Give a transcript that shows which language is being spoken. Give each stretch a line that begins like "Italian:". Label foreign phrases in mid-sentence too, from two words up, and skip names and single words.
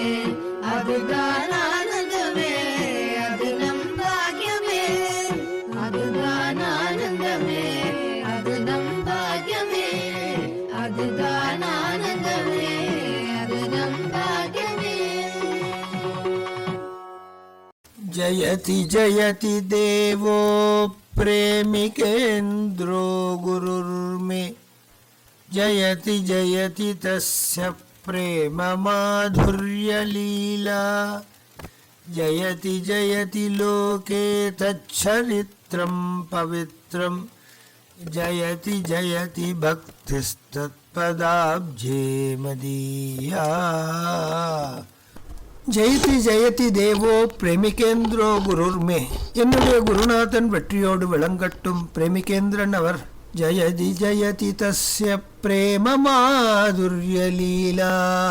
Tamil: அதுதான் ஆனந்தமே, அது நம் பாக்கியமே. அதுதான் ஆனந்தமே, அது நம் பாக்கியமே. அதுதான் ஆனந்தமே, அது நம் பாக்கியமே.
Sanskrit: जयति जयति देवो प्रेमिकेन्द्रो गुरुर्मे. जयति जयति तस्य प्रेम माधुर्यलीला. जयति जयति लोके तच्छरित्रं पवित्रं. जयति जयति भक्तिस्तत्पदाब्जे मदीया. जयति जयति देवो प्रेमिकेन्द्रो गुरुर्मे.
Tamil: என்னுடைய குருநாதன் வெற்றியோடு விளங்கட்டும், பிரேமிகேந்திரன் அவர்.
Sanskrit: जयति जयति तस्य प्रेम माधुर्यलीला.